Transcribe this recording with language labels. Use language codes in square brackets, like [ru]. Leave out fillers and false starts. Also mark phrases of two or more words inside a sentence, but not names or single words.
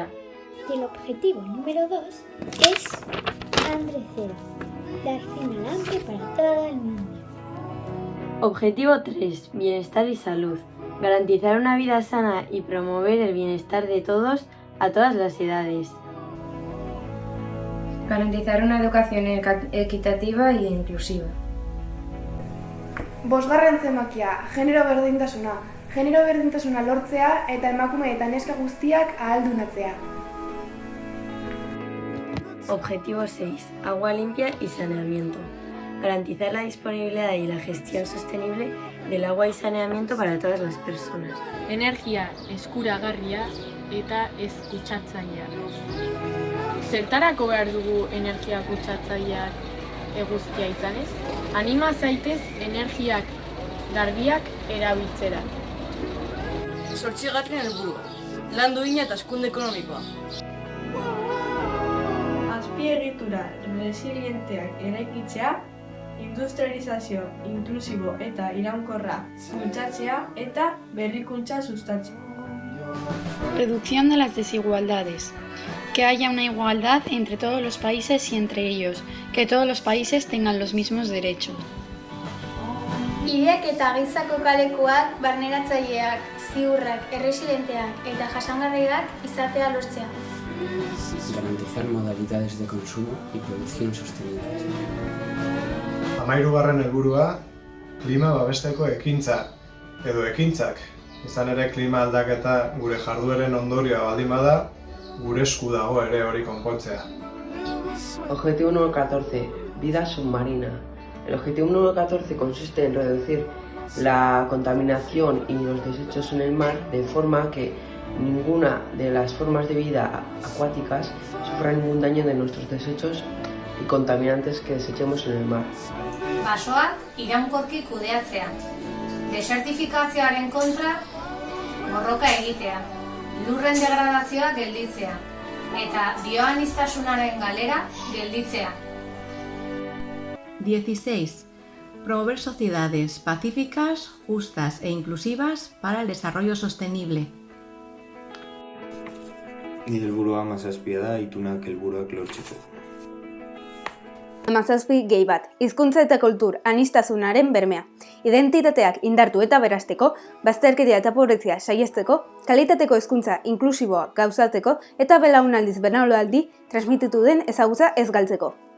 [es] Y el objetivo número 2 es hambre cero, dar fin al hambre para todo el mundo. Objetivo 3. Bienestar y salud. Garantizar una vida sana y promover el bienestar de todos a todas las edades. Garantizar una educación equitativa e inclusiva. [eu] Bosgarren zenbakia, genero berdintasuna. Genero berdintasuna lortzea eta emakume eta neska guztiak ahaldunatzea. [es] Objetivo 6. Agua limpia y saneamiento. Garantizar la disponibilidad y la gestión sostenible del agua y saneamiento para todas las personas. [eu] Energia eskuragarria eta ez kutsatzailea. Zertarako behar dugu energia kutsatzaileak eguzkia izanez? Anima zaitez energiak garbiak erabiltzera. 8. helburua. Lan duina eta hazkunde ekonomikoa. Azpiegitura resilienteak eraikitzea, industrializazio inklusibo eta iraunkorra bultzatzea eta berrikuntza sustatzea. [es] Reducción de las desigualdades. que haya una igualdad entre todos los países y entre ellos, que todos los países tengan los mismos derechos. [eu] Hiriak eta gizako kalekuak, barneratzaileak, ziurrak, erresilenteak eta jasangarriak izatea lortzea. [es] Garantizar modalidades de consumo y producción sostenibles. [eu] 13. helburua, klima babesteko ekintza edo ekintzak. Izan ere klima aldaketa gure jardueren ondorioa baldin bada, gure esku dago ere hori konpontzea. [es] Objetivo número 14. Vida submarina. El objetivo número 14 consiste en reducir la contaminación y los desechos en el mar de forma que ninguna de las formas de vida acuáticas sufra ningún daño de nuestros desechos y contaminantes que desechemos en el mar. [eu] Basoak iraunkorki kudeatzea. Desertifikazioaren kontra borroka egitea. Lurren degradazioa gelditzea. Eta bioaniztasunaren galera gelditzea. [es] 16. Promover sociedades pacíficas, justas e inclusivas para el desarrollo sostenible. [eu] Nire helburua 17 da, itunak helburuak lortzeko. 17 gehi bat, hizkuntza eta kultur aniztasunaren bermea. Identitateak indartu eta berasteko, bazterkeria eta pobrezia saihesteko, kalitateko hizkuntza inklusiboa gauzatzeko eta belaunaldiz belaunaldi transmititu den ezagutza ez galtzeko.